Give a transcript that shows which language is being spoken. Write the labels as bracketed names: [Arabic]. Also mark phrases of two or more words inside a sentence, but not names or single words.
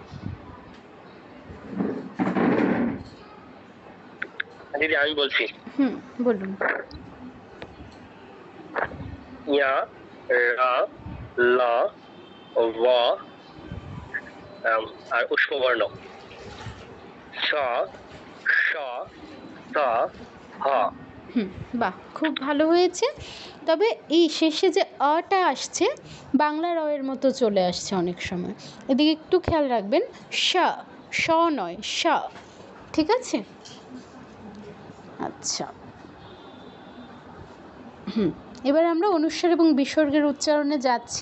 [Bangla] দিদি আমি বলছি। বলুন। ইয়া রা ল ওয়া আর উষ্ণ বর্ণ স শ ত হ। বাহ, খুব ভালো হয়েছে। তবে এই শেষে যে অটা আসছে, বাংলার অয়ের মতো চলে আসছে অনেক সময়, এদিকে একটু খেয়াল রাখবেন। স স নয়, স। ঠিক আছে? আচ্ছা, এবার আমরা অনুস্বার এবং বিসর্গের উচ্চারণে যাচ্ছি।